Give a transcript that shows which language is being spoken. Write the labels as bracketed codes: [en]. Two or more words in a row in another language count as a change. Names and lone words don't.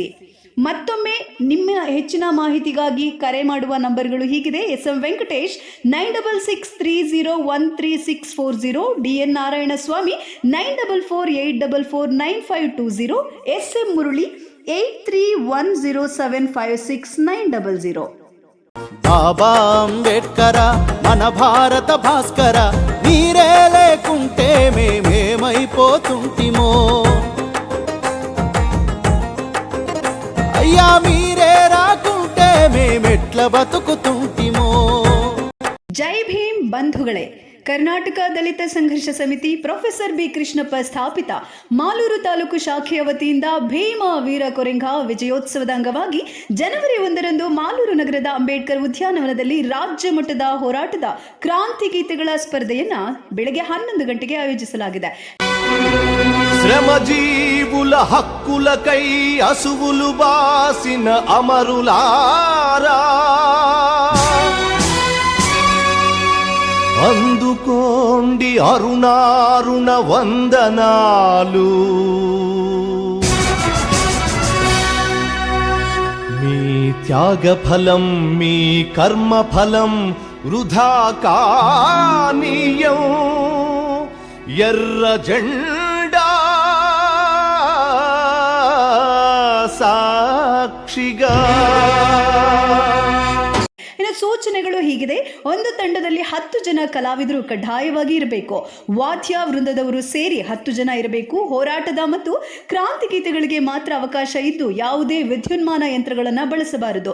[kn] ಮತ್ತೊಮ್ಮೆ ನಿಮ್ಮ ಹೆಚ್ಚಿನ ಮಾಹಿತಿಗಾಗಿ ಕರೆ ಮಾಡುವ ನಂಬರ್ಗಳು ಹೀಗಿದೆ: SM ವೆಂಕಟೇಶ್ 9663013640, DN ನಾರಾಯಣಸ್ವಾಮಿ 9448449520, SM ಮುರಳಿ 8310756900. [te] బాబా అంబేడ్కర మన భారత భాస్కర, మీరే లేకుంటే మేమేమైపోతుంటిమో, అయ్యా మీరే రాకుంటే మేమెట్ల బతుకుతుంటిమో. [kn] ಜೈ ಭೀಮ್ ಬಂಧುಗಳೇ, ಕರ್ನಾಟಕ ದಲಿತ ಸಂಘರ್ಷ ಸಮಿತಿ ಪ್ರೊಫೆಸರ್ ಬಿ ಕೃಷ್ಣಪ್ಪ ಸ್ಥಾಪಿತ ಮಾಲೂರು ತಾಲೂಕು ಶಾಖೆಯ ವತಿಯಿಂದ ಭೀಮ ವೀರ ಕೊರೆಂಗ ವಿಜಯೋತ್ಸವದ ಅಂಗವಾಗಿ ಜನವರಿ 1ರಂದು ಮಾಲೂರು ನಗರದ ಅಂಬೇಡ್ಕರ್ ಉದ್ಯಾನವನದಲ್ಲಿ ರಾಜ್ಯ ಮಟ್ಟದ ಹೋರಾಟದ ಕ್ರಾಂತಿ ಗೀತೆಗಳ ಸ್ಪರ್ಧೆಯನ್ನ ಬೆಳಗ್ಗೆ 11 ಗಂಟೆಗೆ ಆಯೋಜಿಸಲಾಗಿದೆ. [te] శ్రమజీవుల హక్కులకై అసువులు బాసిన అమరులారా, అందుకోండి అరుణారుణ వందనాలు. మీ త్యాగఫలం మీ కర్మఫలం వృధా కానీయం, ఎర్ర జెండా సాక్షి ಪಕ್ಷಿಗ. [kn] ಇನ್ನು ಸೂಚನೆಗಳು ಹೀಗಿದೆ. ಒಂದು ತಂಡದಲ್ಲಿ 10 ಜನ ಕಲಾವಿದರು ಕಡ್ಡಾಯವಾಗಿ ಇರಬೇಕು. ವಾದ್ಯ ವೃಂದದವರು ಸೇರಿ 10 ಜನ ಇರಬೇಕು. ಹೋರಾಟದ ಮತ್ತು ಕ್ರಾಂತಿ ಗೀತೆಗಳಿಗೆ ಮಾತ್ರ ಅವಕಾಶ ಇದ್ದು ಯಾವುದೇ ವಿದ್ಯುನ್ಮಾನ ಯಂತ್ರಗಳನ್ನು ಬಳಸಬಾರದು.